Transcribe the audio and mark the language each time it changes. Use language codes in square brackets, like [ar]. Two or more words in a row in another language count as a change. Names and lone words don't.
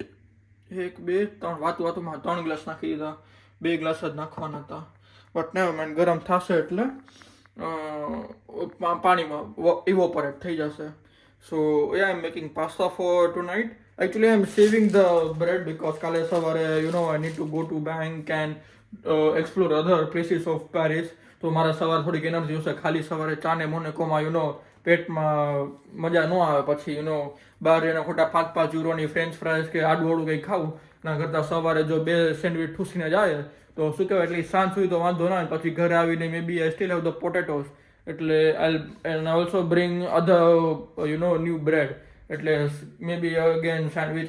[gu] 1 2 3 વાતુમાં 3 ગ્લાસ નાખી દીધા, 2 ગ્લાસ જ નાખવાના હતા [en] but never mind, [gu] ગરમ થશે એટલે પાણીમાં ઇવોપરેટ થઈ જશે. [en] So ya I am making pasta for tonight. Actually, I'm saving the bread because [gu] કાલે સવારે [en] I need to go to bank and explore other places of Paris. [gu] તો મારા સવારે થોડીક એનર્જી હશે. ખાલી સવારે ચાને મોનેકોમાં પેટમાં મજા ન આવે પછી બહાર એને ખોટા 5-5 યુરોની [en] French fries [gu] કે આડું કંઈ ખાવું એના કરતાં સવારે જો 2 સેન્ડવિચ ઠૂસીને જાય તો શું કહેવાય એટલી સાંજ સુધી તો વાંધો ના આવે. પછી ઘરે આવીને [en] may be I still have the potatoes એટલે I also bring other new bread એટલે may be again sandwich.